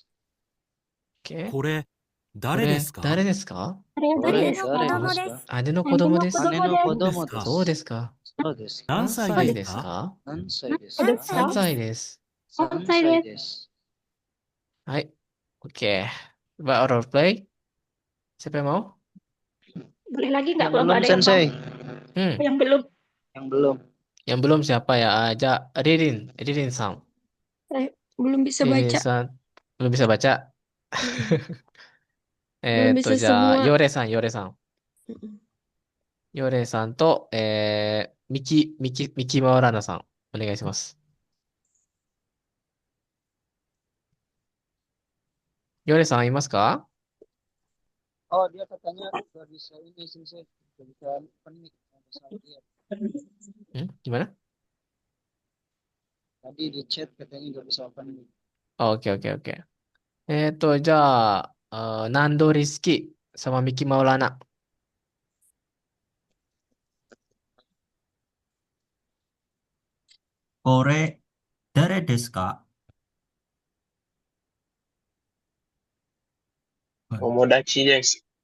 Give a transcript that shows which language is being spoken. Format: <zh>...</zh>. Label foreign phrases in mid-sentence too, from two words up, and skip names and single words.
<ja>OK。これ、これ、誰ですか誰ですか？これ姉の子誰供です。ですか？姉の子供です。姉の子供です。そうですか。そうですか。何何歳で歳ですすかか？何歳です何か？歳 3歳です。 3歳です。</ja> <id>はい。OK。Coba</id> <en>role play.</en> <id>Siapa yang mau? Boleh lagi nggak Yang kalau nggak belum, ada yang mau? Sensei. Yang belum. Yang belum. Yang belum siapa ya? Aja Ririn. Ririn Sang. Saya belum bisa Ririn baca. Sang. Belum bisa baca. Belum bisa</id> <ja>じゃあ、</ja> <id>semua.</id> <ja>ヨレさん、ヨレさん。ヨレさんと、ミキマウラナさん。お願いします。ヨレさんいますか？</ja> <id>Oh, dia katanya nggak bisa ini, Sensei. Nggak bisa opening. Nggak bisa lihat. Gimana? Tadi di chat katanya nggak bisa opening. Oke, oke, oke.</id> <ja>じゃあ、ナンドリスキ sama Miki Maulana. これ、誰ですか？友達です。</ja>